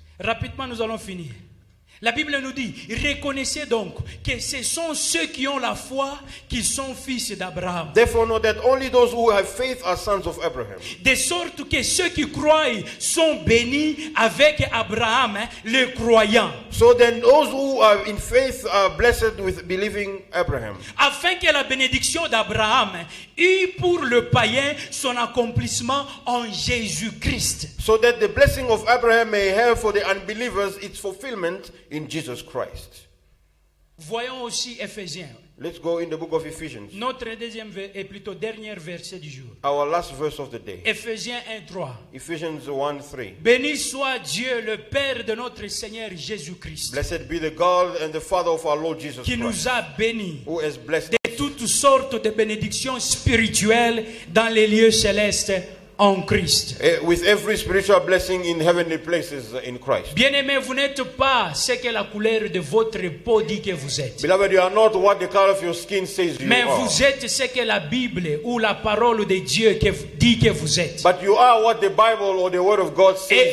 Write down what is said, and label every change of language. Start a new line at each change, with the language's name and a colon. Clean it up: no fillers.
French: Rapidement, nous allons finir. La Bible nous dit, reconnaissez donc que ce sont ceux qui ont la foi qui sont fils d'Abraham.
English: Therefore know that only those who have faith are sons of Abraham.
French: De sorte que ceux qui croient sont bénis avec Abraham, le croyant.
English: So then those who are in faith are blessed with believing Abraham.
French: Afin que la bénédiction d'Abraham eût pour le païen son accomplissement en Jésus-Christ.
English: So that the blessing of Abraham may have for the unbelievers its fulfillment in Jesus Christ.
French: Voyons aussi Éphésiens.
English: Let's go in the book of Ephesians.
French: Notre deuxième et plutôt dernier verset du jour.
English: Our last verse of the day.
French: Éphésiens 1:3.
English: Ephesians 1:3.
French: Béni soit Dieu, le Père de notre Seigneur Jésus-Christ,
English: Blessed be the God and the Father of our Lord Jesus
French: qui nous
English: Christ,
French: a bénis
English: who has blessed
French: de toutes sortes de bénédictions spirituelles dans les lieux célestes en Christ.
English: with every spiritual blessing in heavenly places in Christ.
French: Bien-aimés, vous n'êtes pas ce que la couleur de votre peau dit que vous êtes.
English: Beloved, you are not what the color of your skin says you
French: Mais
English: are.
French: vous êtes ce que la Bible ou la parole de Dieu dit que vous êtes.
English: But you are what the Bible or the Word of God says